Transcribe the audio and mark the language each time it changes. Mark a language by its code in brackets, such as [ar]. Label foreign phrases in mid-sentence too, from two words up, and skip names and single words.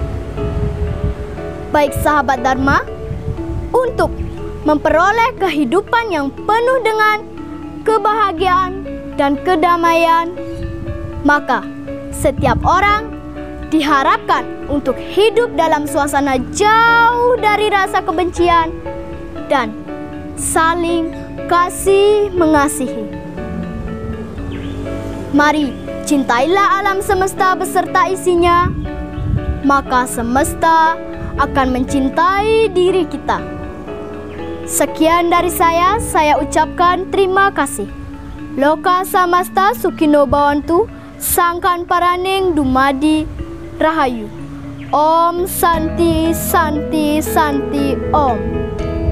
[id] Baik sahabat Dharma, untuk memperoleh kehidupan yang penuh dengan kebahagiaan dan kedamaian, maka setiap orang diharapkan untuk hidup dalam suasana jauh dari rasa kebencian dan saling kasih mengasihi. Mari cintailah alam semesta beserta isinya, maka semesta akan mencintai diri kita. Sekian dari saya ucapkan terima kasih. [sa] Loka samasta sukino bhavantu, [jv] sangkan paraning dumadi rahayu. [sa] Om Santi Santi Santi Om.